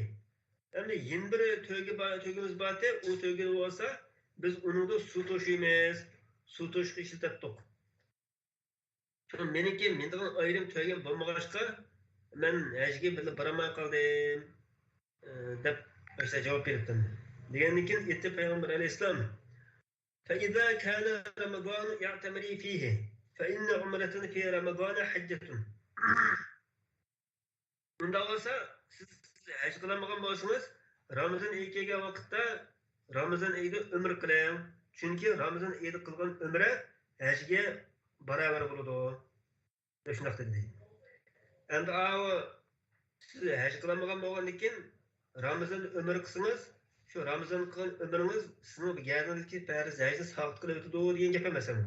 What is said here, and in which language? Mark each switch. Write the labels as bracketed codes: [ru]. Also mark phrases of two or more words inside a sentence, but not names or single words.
[uz] Endi yin bir to'ygimiz bor edi. U to'yga bo'lsa biz uningda suv to'shiymiz. Suv to'shib ishlatdik. Meniki mendan ayrim to'ygan bo'lmag'achqa men hajga birga boramay qoldim deb o'sha javob beribdi. Degandan keyin aytdi payg'ambar alayhissalom: [ar] "فإذا كان رمضان يعتمري فيه فإن عمرة في رمضان حجة." [uz] Bunda olsa siz haj qilmagan bo'lsangiz, Ramazon oyi kelgan vaqtda Ramazon oyida umr qiling. Chunki Ramazon oyida qilgan umra hajga barobar bo'ladi. Shunday dedi. Endi siz haj qilmagan bo'lgandan keyin Ramazon umr qilsangiz, shu Ramazon qilgan umringiz sizning gardindagi farz hajni sabit qilib o'tadi degan gap emas bu.